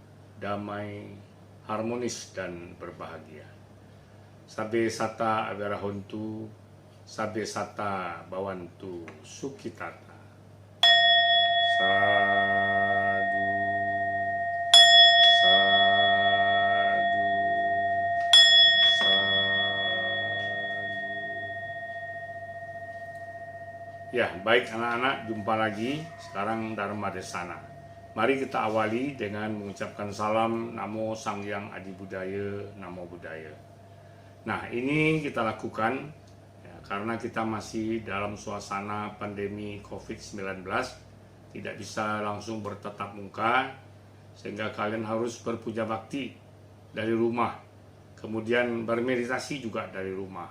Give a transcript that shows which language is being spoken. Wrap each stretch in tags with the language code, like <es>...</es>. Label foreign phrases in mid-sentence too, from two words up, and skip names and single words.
<id>damai, harmonis dan berbahagia.</id> <pi>Sabbe sata awirahontu, sabbe sata bawantu sukitata. Sadu, sadu, sadu.</pi> <id>Ya, baik anak-anak, jumpa lagi. Sekarang Dharma Desana. Mari kita awali dengan mengucapkan salam</id> <pi>Namo Sang Hyang Adi Budaya, Namo Buddhaya.</pi> <id>Nah, ini kita lakukan ya, karena kita masih dalam suasana pandemi COVID-19, tidak bisa langsung bertatap muka, sehingga kalian harus berpuja bakti dari rumah, kemudian bermeditasi juga dari rumah.</id>